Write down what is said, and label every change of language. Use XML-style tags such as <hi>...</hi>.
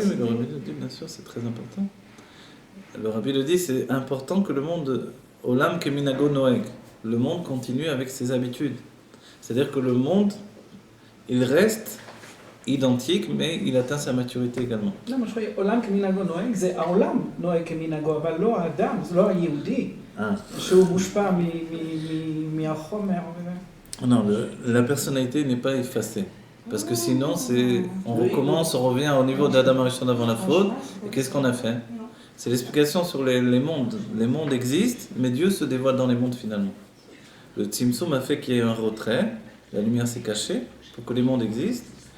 <fr>ça. mais le Rabbi le dit, bien sûr, c'est très important. Le Rabbi le dit, c'est important que le monde,</fr> <he>Olam keminago noeg,</he> <fr>le monde continue avec ses habitudes. C'est-à-dire que le monde, il reste identique, mais il atteint sa maturité également.</fr> <he>לא, מה שחוי, עולם כמנהגו נוהג, זה העולם נוהג כמנהגו, אבל לא האדם, זה לא היהודי, שהוא מושפע מהחומר.</he> <fr>Non, la personnalité n'est pas effacée. Parce que sinon, on recommence, on revient au niveau d'Adam Arishon avant la faute. Et qu'est-ce qu'on a fait? C'est l'explication sur les mondes. Les mondes existent, mais Dieu se dévoile dans les mondes finalement. Le Tzimtzum a fait qu'il y ait un retrait, la lumière s'est cachée pour que les mondes existent.</fr>